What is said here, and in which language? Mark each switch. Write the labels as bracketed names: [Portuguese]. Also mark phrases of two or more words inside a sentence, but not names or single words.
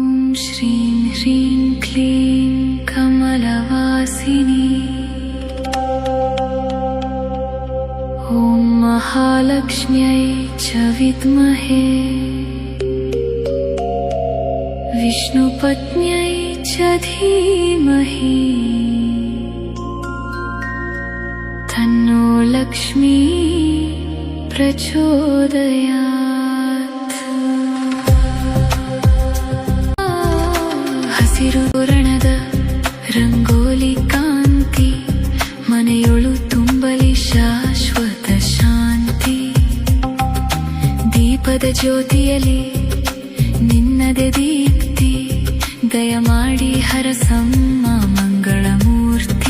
[Sanskrit] श्रीं ह्रीं क्लीं कमलवासिनी ॐ महालक्ष्म्यै च विद्महे विष्णुपत्न्यै च धीमहि तन्नो लक्ष्मी प्रचोदयात्। [Kannada] ಹಸಿರು ತೋರಣದ ರಂಗೋಲಿ ಕಾಂತಿ ಮನೆಯೊಳು ತುಂಬಲಿ ಶಾಶ್ವತ ಶಾಂತಿ. ದೀಪದ ಜ್ಯೋತಿಯಲ್ಲಿ ನಿನ್ನದೆ ದೀಪ್ತಿ ದಯಮಾಡಿ ಹರಸಮ್ಮ ಮಂಗಳ ಮೂರ್ತಿ.